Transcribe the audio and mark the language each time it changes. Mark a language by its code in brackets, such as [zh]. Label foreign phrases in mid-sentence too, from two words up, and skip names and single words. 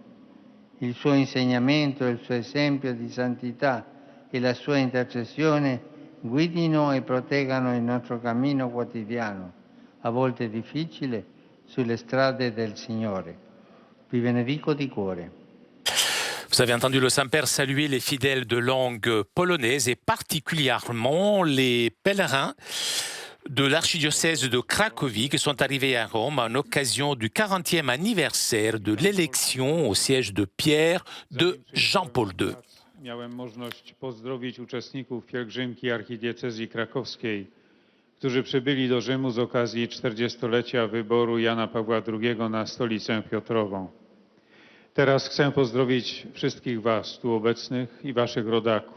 [it] Il suo insegnamento, il suo esempio di santità e la sua intercessione guidino e proteggano il nostro cammino quotidiano, a volte difficile, sulle strade del Signore. Vi benedico di cuore. [fr] Vous avez entendu le Saint-Père saluer les fidèles de langue polonaise et particulièrement les pèlerins de l'archidiocèse de Cracovie qui sont arrivés à Rome en occasion du 40e anniversaire de l'élection au siège de Pierre de Jean-Paul II. [pl] Miałem możliwość pozdrowić uczestników pielgrzymki archidiecezji krakowskiej, którzy przybyli do Rzymu z okazji 40-lecia wyboru Jana Pawła II na stolicę Piotrową. Teraz chcę pozdrowić wszystkich Was tu obecnych i Waszych rodaków.